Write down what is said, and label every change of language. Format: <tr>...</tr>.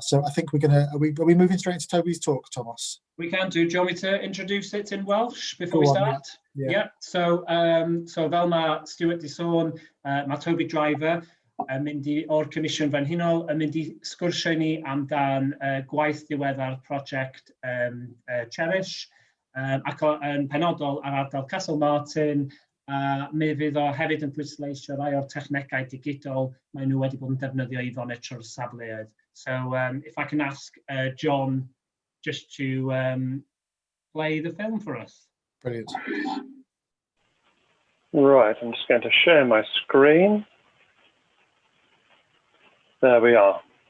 <en>So I think are we moving straight into Toby's talk, Tomos? We can do. Do you want me to introduce it in Welsh before we start? Yeah.</en> <cy>So fel mae Stuart di sôn, mae Toby Driver yn mynd o'r Comisiwn Brenhinol yn mynd I sgwrsio ni amdan gwaith diweddar prosiect Cherish ac yn penodol ar ardal Castlemartin. Mi fydd o hefyd yn pwysleisio rai o'r technegau digidol mae nhw wedi bod yn defnyddio I fonitro'r safleoedd.</cy> <en>So if I can ask John just to play the film for us. Brilliant. Right, I'm just going to share my screen. There we are.</en>